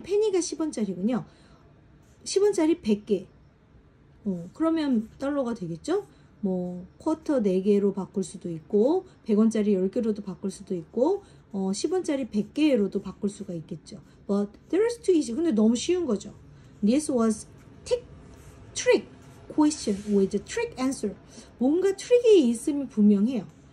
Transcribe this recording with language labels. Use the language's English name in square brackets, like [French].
[Korean] penny가 10원짜리군요. 10원짜리 100개. 그러면 달러가 되겠죠? 쿼터 4개로 바꿀 수도 있고 100원짜리 10개로도 바꿀 수도 있고 10원짜리 100개로도 바꿀 수가 있겠죠. [English] But there's too easy. [Korean] 근데 너무 쉬운 거죠. [English] This was trick question with a trick answer. [Korean] 뭔가 트릭이 있음이 분명해요.